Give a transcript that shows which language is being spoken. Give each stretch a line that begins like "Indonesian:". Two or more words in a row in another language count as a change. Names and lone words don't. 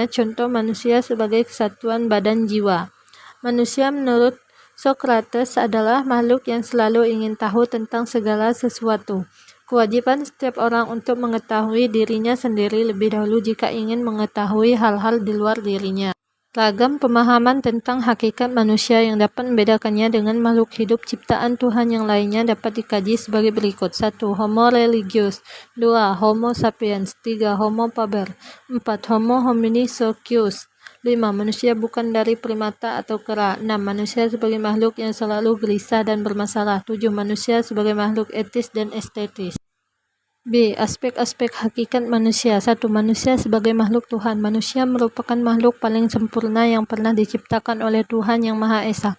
Indonesian: Contoh, manusia sebagai kesatuan badan jiwa. Manusia menurut Socrates adalah makhluk yang selalu ingin tahu tentang segala sesuatu. Kewajiban setiap orang untuk mengetahui dirinya sendiri lebih dahulu jika ingin mengetahui hal-hal di luar dirinya. Ragam pemahaman tentang hakikat manusia yang dapat membedakannya dengan makhluk hidup ciptaan Tuhan yang lainnya dapat dikaji sebagai berikut. 1.
Latin: Homo religius. 2. Homo sapiens. 3. Homo faber. 4. Homo homini socius. 5.
Indonesian: Manusia bukan dari primata atau kera. 6. Manusia sebagai makhluk yang selalu gelisah dan bermasalah. 7. Manusia sebagai makhluk etis dan estetis. B. Aspek-aspek hakikat manusia. 1. Manusia sebagai makhluk Tuhan. Manusia merupakan makhluk paling sempurna yang pernah diciptakan oleh Tuhan Yang Maha Esa.